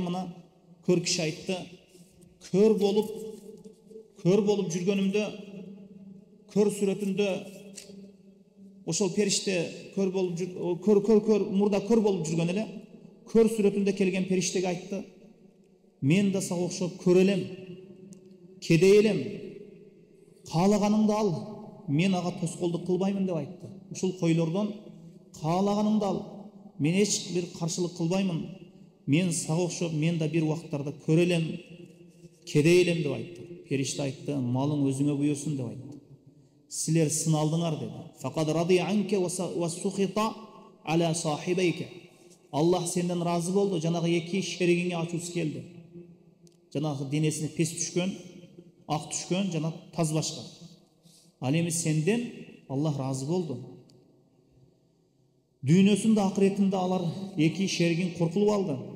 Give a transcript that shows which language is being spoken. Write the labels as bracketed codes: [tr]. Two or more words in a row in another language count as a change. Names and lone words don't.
[ky] Мына көр киши айтты, көр болуп жүргөнүмдө, көр сүрөтүндө ошол периште көр болуп мурда көр болуп жүргөн эле, көр сүрөтүндө келген периштеге айтты, мен да сага окшоп көр элем, кедей элем, каалаганыңды ал, мен ага тоскоолдук кылбаймын деп айтты. Ушул койлордон каалаганыңды ал, мен эч бир каршылык кылбаймын, мен сага окшоп мен да бир убакыттарда көр элем, кедей элем деп айтты. Периште айтты, малың өзүңө буйрсун деп айтты. Силер сыналдыңар деди. [ar] فقد رضي عنك وسخط على صاحبيك. [ky] Аллах сенден разы болду, жанагы эки шеригиңе ачуусу келди. Жанагы денесине пес түшкөн, ак түшкөн жана таз башка. Ал эми сенден Аллах разы болду. Дүйнөсүндө акыретинде алар эки шеригиң коркулуп алды.